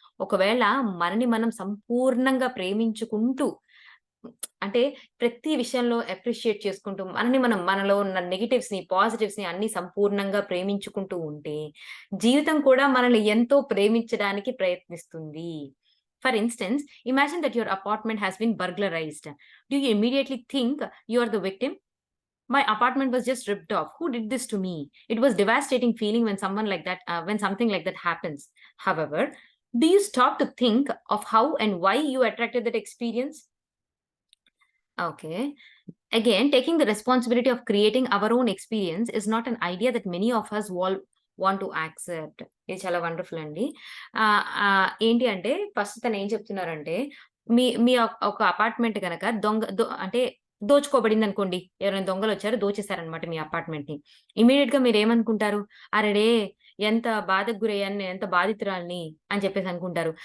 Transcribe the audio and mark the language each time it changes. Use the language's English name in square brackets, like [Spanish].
[Telugu] ఒకవేళ మనని మనం సంపూర్ణంగా ప్రేమించుకుంటూ అంటే ప్రతి విషయంలో అప్రిషియేట్ చేసుకుంటూ మనలో ఉన్న నెగెటివ్స్‌ని, పాజిటివ్స్‌ని అన్నీ సంపూర్ణంగా ప్రేమించుకుంటూ ఉంటే, జీవితం కూడా మనల్ని ఎంతో ప్రేమించడానికి ప్రయత్నిస్తుంది. [English] For instance, imagine that your apartment has been burglarized. Do you immediately think you are the victim? My apartment was just ripped off. Who did this to me? It was devastating feeling when something like that happens. However, do you stop to think of how and why you attracted that experience? Okay. Again, taking the responsibility of creating our own experience is not an idea that many of us want to accept. [Telugu] ఇది చాలా wonderful అండి. ఏంటి అంటే first తనేం చెప్తున్నారంటే, మీ మీ ఒక apartment గనక అంటే దోచుకోబడిందనుకోండి. ఎవరైనా దొంగలొచ్చారు దోచేసారనమాట మీ అపార్ట్‌మెంట్‌ని. ఇమ్మీడియేట్‌గా మీరేమనుకుంటారు? అరెరే! ఎంత బాధకు గురయ్యాను. నేనెంత బాధితురాలిని అని చెప్పేసి అనుకుంటారు.